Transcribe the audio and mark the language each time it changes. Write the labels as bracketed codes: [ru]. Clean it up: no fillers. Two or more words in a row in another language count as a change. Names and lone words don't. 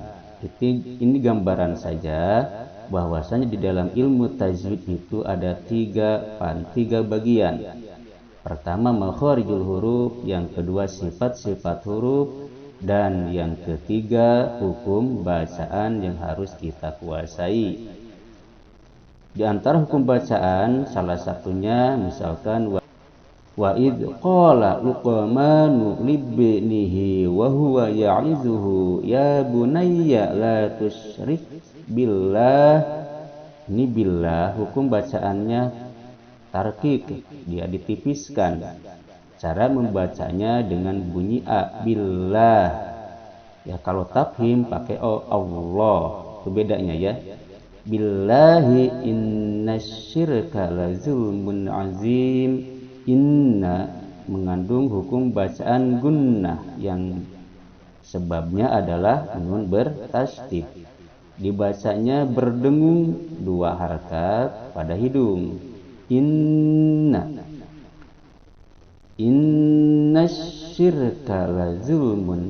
[id] Ini gambaran saja bahwasanya di dalam ilmu tajwid itu ada 3 bagian. Pertama [ar] مخارج الحروف, [id] yang kedua sifat-sifat huruf, Dan yang ketiga, hukum bacaan yang harus kita kuasai. Di antara hukum bacaan salah satunya misalkan [ar] وإذ قال لقمان لابنه وهو يعظه يا بني لا تشرك بالله. [id] Ini billah hukum bacaannya tarkik, dia ditipiskan. Cara membacanya dengan bunyi a, billah. Ya kalau tafhim pakai o, Allah. Itu bedanya ya. [ar] بالله إن الشرك لظلم عظيم. [id] Inna mengandung hukum bacaan gunnah yang sebabnya adalah nun bertasydid. Dibacanya berdengung 2 harakat pada hidung. [ar] إن الشرك لظلم.